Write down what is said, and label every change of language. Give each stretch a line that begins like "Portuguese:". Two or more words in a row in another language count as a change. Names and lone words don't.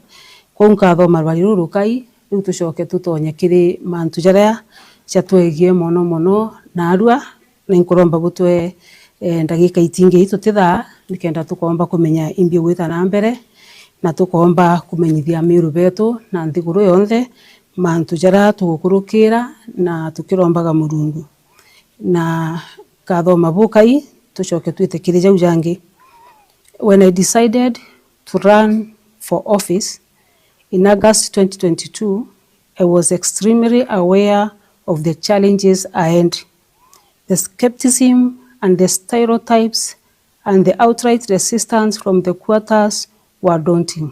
Meru: kwa nkathoma rwaria rurukai riu tucoke tutonye kiri mantu jaria jatwegie mono na arua na inkuromba butwe ndagika itingi tutithaa nikenda tukomba kumenya imbi gwita na mbere na tukomba kumenyithia Miru betu na nthiguru yonthe mantu jaria tugukurukira na tukirombaga Murungu na kathoma bukai tucoke twitikire jau jangi.
English: When I decided to run for office in August 2022, I was extremely aware of the challenges ahead. The skepticism and the stereotypes and the outright resistance from the quarters were daunting.